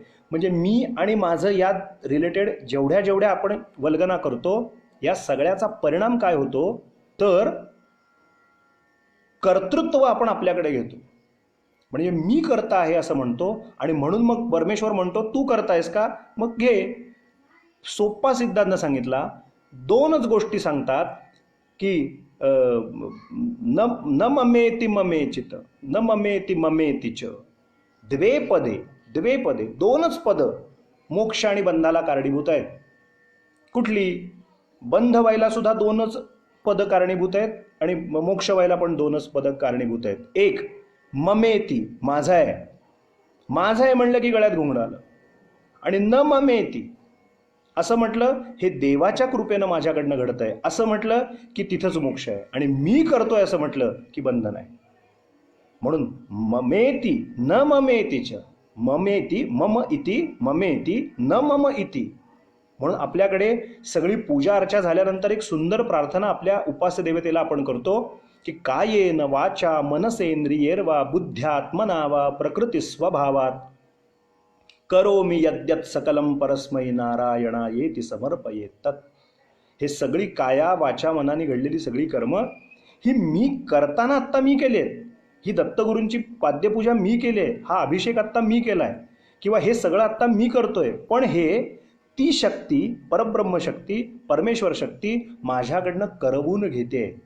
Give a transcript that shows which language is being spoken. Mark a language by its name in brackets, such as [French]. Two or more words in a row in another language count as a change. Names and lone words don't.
[Marathi] म्हणजे मी आणि माझं या रिलेटेड जेवढ्या जेवढ्या आपण वल्गना करतो, या सगळ्याचा परिणाम काय होतो, तर कर्तृत्व आपण आपल्याकडे घेतो. म्हणजे मी करता आहे असं म्हणतो, आणि म्हणून मग परमेश्वर म्हणतो तू करतायस का, मग घे. सोप्पा सिद्धांत सांगितला. दोनच गोष्टी सांगतात की [Sanskrit] न न ममेति ममेचित न ममेति ममेतिच, द्वे पदे, द्वे पदे, [Marathi] दोनच पद मोक्ष आणि बंधाला कारणीभूत आहेत. कुठली? बंध व्हायला सुद्धा दोनच पद कारणीभूत आहेत, आणि मोक्ष व्हायला पण दोनच पद कारणीभूत आहेत. एक ममेती, माझा आहे, माझा आहे म्हणलं की गळ्यात घुंगडं आलं. आणि न ममेती असं म्हटलं, हे देवाच्या कृपेनं माझ्याकडनं घडत आहे असं म्हटलं की तिथंच मोक्ष आहे. आणि मी करतोय असं म्हटलं की बंधन आहे. [Sanskrit] म्हणून ममेती न ममेतीच, ममेती मम इति, ममेती न मम इति. [Marathi] म्हणून आपल्याकडे सगळी पूजा अर्चा झाल्यानंतर एक सुंदर प्रार्थना आपल्या उपास्य देवतेला आपण करतो की [Sanskrit] कायेन वाचा मनसेंद्रियेर्वा बुद्ध्यात्मना वा प्रकृती स्वभावात करोमि यद्यत् सकलम परस्मै नारायणायेति समर्पयेत तत्. [Marathi] हे सगळी काया वाचा मनाने घडलेली सगळी कर्म ही मी करताना आत्ता मी केलेत. ही दत्तगुरूंची पाद्यपूजा मी केली आहे, हा अभिषेक आत्ता मी केलाय, किंवा हे सगळं आत्ता मी करतोय. पण हे ती शक्ती, परब्रह्म शक्ती, परमेश्वर शक्ती माझ्याकडनं करवून घेते.